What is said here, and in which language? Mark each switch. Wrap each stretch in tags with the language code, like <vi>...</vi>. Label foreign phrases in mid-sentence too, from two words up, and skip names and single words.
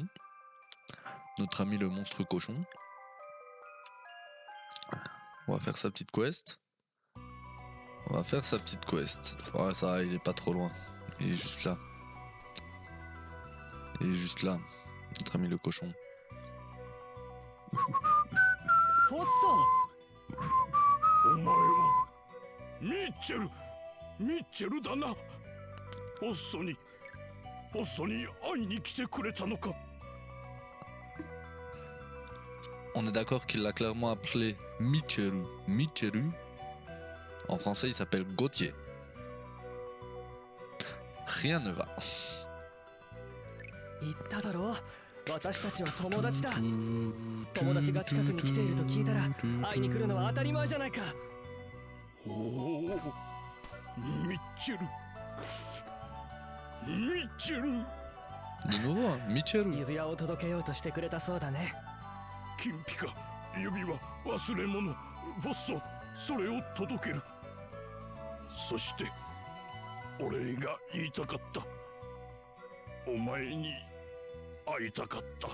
<fr>Notre ami le monstre cochon. On va faire sa petite quest. Ouais, ça va, il est pas trop loin. Il est juste là. Notre ami le cochon.</fr> <ja>フォッソお前はミッチェルだな。ポッソに会いに来てくれたのか。</ja> <fr>On est d'accord qu'il l'a clairement appelé Michiru. Michiru. En français, il s'appelle Gauthier. Rien ne va.</fr> <ja>言っただろう。私たちは友達だ。友達が近くに来ていると聞いたら会いに来るのは当たり前じゃないか。おお、ミッチェル。</ja> <fr>De nouveau, hein, Michiru.</fr> <ja>指輪を届けようとしてくれたそうだね。金ピカ、指輪、忘れ物、フォッソ、それを届ける。そして、お礼が言いたかった。お前に会いたかった。</ja>